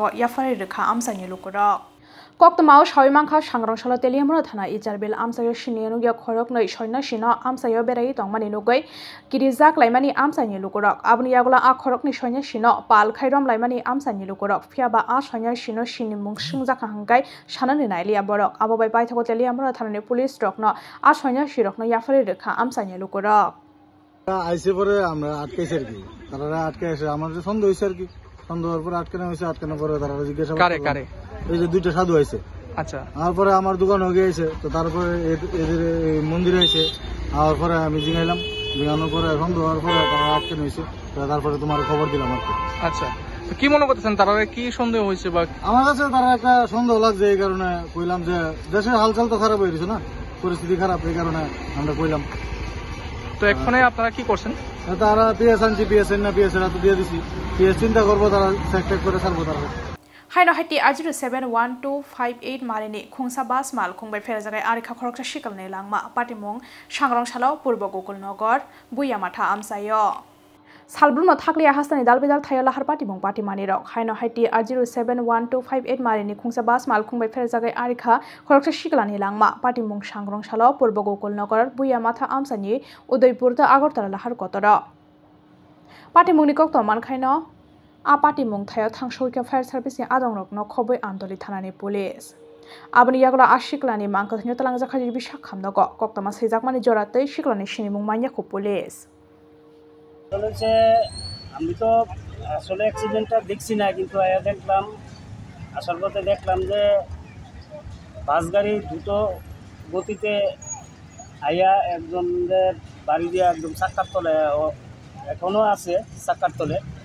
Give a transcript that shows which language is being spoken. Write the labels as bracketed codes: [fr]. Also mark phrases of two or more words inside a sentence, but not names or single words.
[trp] yafari rekha amsani lokorok Koktamao Shaimangkha Sangrangsala teliamra thana Icharbil amsayo shinenu kya khorokni shoinashi no amsayo berai tongmani nugai kirijak laimani amsani lokorok abni yagola a khorokni shoinashi no pal khairom laimani amsani lokorok phiaba a shoinashi no shinimung sungjaka hangkai sanani nailia borok abobai paithako teliamra thanani police rokno a shoinashi rokno yafari rekha amsani lokorok [bn] আইসে পরে আমরা আটকাইছি আর কি তারা আটকে এসে আমার যে সন্দেহ হয়েছে আর কি সন্দেহের পরে আটকানো হয়েছে আটকানোর পরে তারা জিজ্ঞাসা কারে এই যে দুইটা সাধু আইছে আচ্ছা তারপরে আমার দোকান হয়ে গিয়েছে তো তারপরে এদের মন্দিরে এসে আর পরে আমি জিগাইলাম জিগানোর পরে সন্দেহ হওয়ার পরে তারা আটকানো হয়েছে তারপরে তোমার খবর দিলাম আর কি আচ্ছা কি মনে করতেছেন তারা কি সন্দেহ হয়েছে বা আমার কাছে তারা একটা সন্দেহ লাগছে এই কারণে কইলাম যে দেশের হালচাল তো খারাপ হয়ে গেছে না পরিস্থিতি খারাপ এই কারণে আমরা কইলাম তো এখনই আপনারা কি করছেন তারা পিএস আনছি পিএস না পিএস এর তো দিয়ে দিছি পিএস চিন্তা করবো তারা চেক করে ছাড়বো তারা [trp] Haino hati ajiru 71258 malini khungsa bas mal khungbai fera jagai arikha khoroksa shikalne langma patimung Sangrangsalo Purbo Gokulnogor Buyamatha amsayo Salbrumno thakliya hastani dalbidal thayo lahar patimung patimani rok Haino hati ajiru 71258 malini khungsa bas mal khungbai fera jagai arikha khoroksa shikalani langma patimung Sangrangsalo Purbo Gokulnogor Buyamatha amsani Udaipur ta Agartala lahar kotoro patimungni kokto mankhaino Apati mungthayo thangsoika fire service adongrokno khoboi andoli thanani police aboni yagola ashiklani mangkathni talangja khaji bishak khamnago koktama seijakmani joratei shiklani sinimung manya ko police [bn] বলেছে আমি তো আসলে অ্যাক্সিডেন্টটা দেখছি না কিন্তু আয়া দেখলাম আসার পথে দেখলাম যে বাস গাড়ি দ্রুত গতিতে আয়া একজনের বাড়ি দিয়ে একদম চাক্কার তলে এখনো আছে চাক্কার তলে